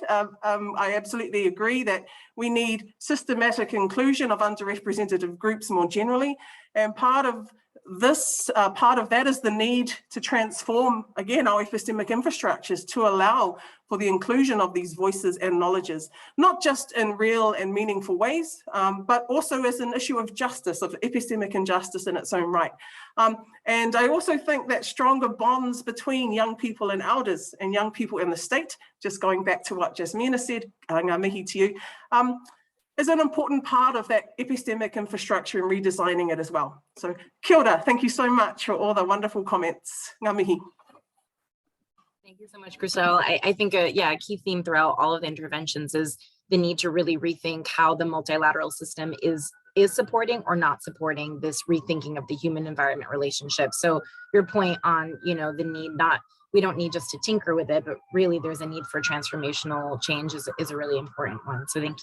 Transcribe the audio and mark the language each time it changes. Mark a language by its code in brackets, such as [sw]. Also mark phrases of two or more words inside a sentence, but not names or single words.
[en] I absolutely agree that we need systematic inclusion of underrepresented groups more generally, and part of that is the need to transform, again, our epistemic infrastructures to allow for the inclusion of these voices and knowledges, not just in real and meaningful ways, but also as an issue of justice, of epistemic injustice in its own right. And I also think that stronger bonds between young people and elders and young people in the state, just going back to what Jasmina said, [mi] ngā mihi [en] to you, is an important part of that epistemic infrastructure and redesigning it as well. [mi] So kia ora, [en] thank you so much for all the wonderful comments. [mi] Ngā mihi. [en] Thank you so much, Chriselle. I think a key theme throughout all of the interventions is the need to really rethink how the multilateral system is supporting or not supporting this rethinking of the human environment relationship. So your point on, the need we don't need just to tinker with it, but really there's a need for transformational change is a really important one.